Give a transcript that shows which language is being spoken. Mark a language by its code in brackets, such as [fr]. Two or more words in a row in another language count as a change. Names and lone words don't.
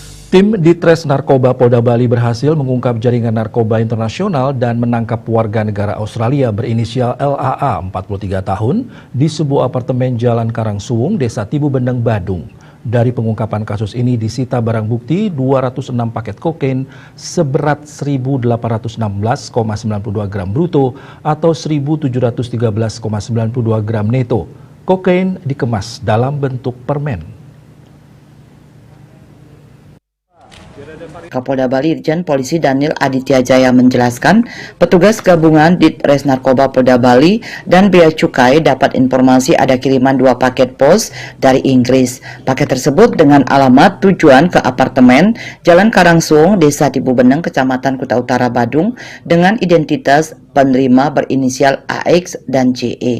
[id] Tim Ditres Narkoba Polda Bali berhasil mengungkap jaringan narkoba internasional dan menangkap warga negara Australia berinisial LAA 43 tahun di sebuah apartemen Jalan Karangsuwung, Desa Tibu Bendeng, Badung. Dari pengungkapan kasus ini disita barang bukti 206 paket kokain seberat 1.816,92 gram bruto atau 1.713,92 gram neto. Kokain dikemas dalam bentuk permen. Kapolda Bali Irjen Polisi Daniel Aditya Jaya menjelaskan, petugas gabungan Ditres Narkoba Polda Bali dan Bea Cukai dapat informasi ada kiriman 2 paket pos dari Inggris. Paket tersebut dengan alamat tujuan ke apartemen Jalan Karangsuwung, Desa Tibu Bendeng, Kecamatan Kuta Utara, Badung dengan identitas penerima berinisial AX dan JE.